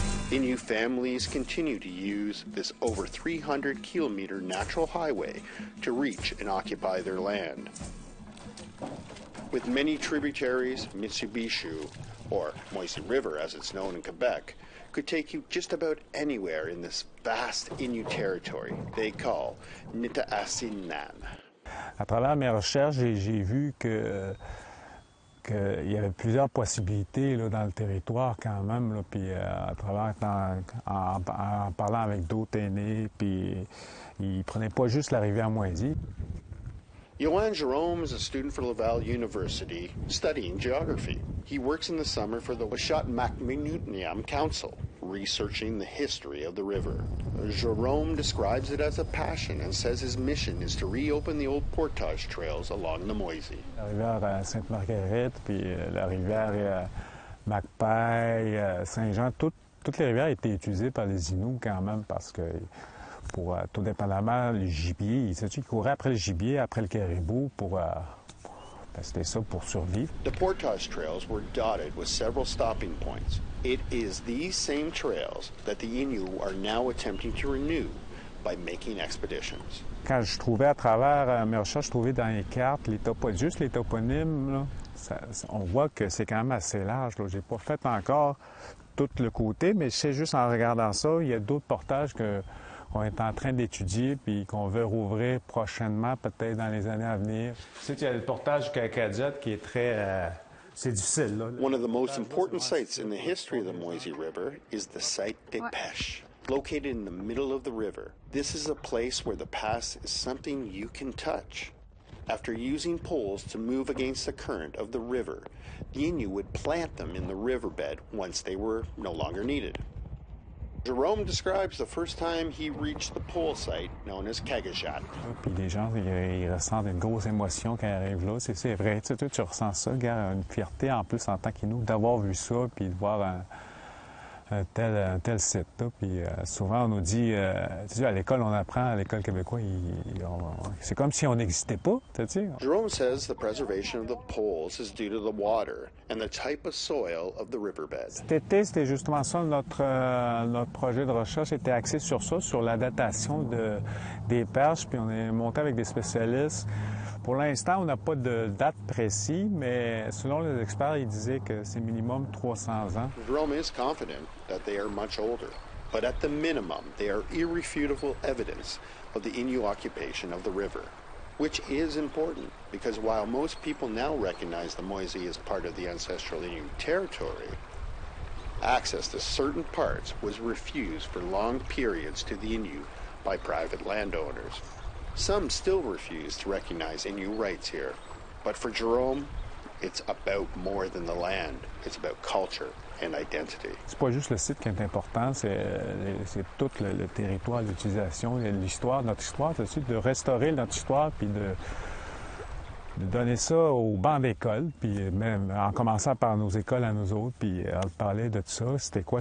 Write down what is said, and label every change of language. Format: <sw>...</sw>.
<en>Innu families continue to use this over 300-kilometer natural highway to reach and occupy their land. With many tributaries, Mitsubishi, or Moisie River as it's known in Quebec, could take you just about anywhere in this vast Innu territory they call Nitaasinan.</en> <fr>À travers mes recherches, j'ai vu qu'il y avait plusieurs possibilités là, dans le territoire quand même, là, puis à travers en parlant avec d'autres aînés, puis ils ne prenaient pas juste la rivière Moisie.</fr> <en>Johan Jerome is a student for Laval University studying geography. He works in the summer for the Washat-Macminutiam Council, researching the history of the river. Jerome describes it as a passion and says his mission is to reopen the old portage trails along the Moisie.</en> <fr>La rivière Sainte-Marguerite, puis la rivière Macpaille, Saint-Jean, toutes les rivières étaient utilisées par les Innu quand même parce que pour tout dépendamment, le gibier, ils couraient après le gibier, après le caribou pour c'était ça pour survivre.</fr> <en>The portage trails were dotted with several stopping points. It is these same trails that the Innu are now attempting to renew by making expeditions.</en> <fr>Quand je trouvais à travers mes recherches, je trouvais dans les cartes, juste les toponymes, là, on voit que c'est quand même assez large. Je n'ai pas fait encore tout le côté, mais je sais juste en regardant ça, il y a d'autres portages qu'on est en train d'étudier puis qu'on veut rouvrir prochainement, peut-être dans les années à venir. Tu sais, il y a le portage du Cacadiette qui est très... c'est difficile, là.</fr> <en>One of the most important sites in the history of the Moisie River is the site des Pêches. Located in the middle of the river, this is a place where the pass is something you can touch. After using poles to move against the current of the river, the Innu would plant them in the riverbed once they were no longer needed. Jerome describes the first time he reached the pole site known as Kagajat.</en> <fr>Puis les gens, ils ressentent une grosse émotion quand ils arrivent là. C'est vrai, tu sais, tu ressens ça, regarde, une fierté en plus en tant qu'Innu d'avoir vu ça, puis de voir un tel site. Là. Puis souvent, on nous dit, tu sais, à l'école, on apprend, à l'école québécoise, c'est comme si on n'existait pas, tu sais.</fr> <en>Jerome says the preservation of the poles is due to the water and the type of soil of the riverbed.</en> <fr>Cet été, c'était justement ça, notre projet de recherche était axé sur ça, sur la datation des perches, puis on est monté avec des spécialistes. Pour l'instant, on n'a pas de date précise, mais selon les experts, ils disaient que c'est minimum 300 ans.</fr> <en>Jerome is confident that they are much older, but at the minimum, they are irrefutable evidence of the Innu occupation of the river, which is important because while most people now recognize the Moisie as part of the ancestral Innu territory, access to certain parts was refused for long periods to the Innu by private landowners. Some still refuse to recognize Innu rights here, but for Jerome, it's about more than the land. It's about culture and identity.</en> <fr>C'est pas juste le site qui est important, c'est tout le territoire, l'utilisation, l'histoire, notre histoire, c'est de restaurer notre histoire puis de donner ça aux bancs d'école, puis même en commençant par nos écoles à nous autres, puis on parlait de tout ça. C'était quoi?</fr>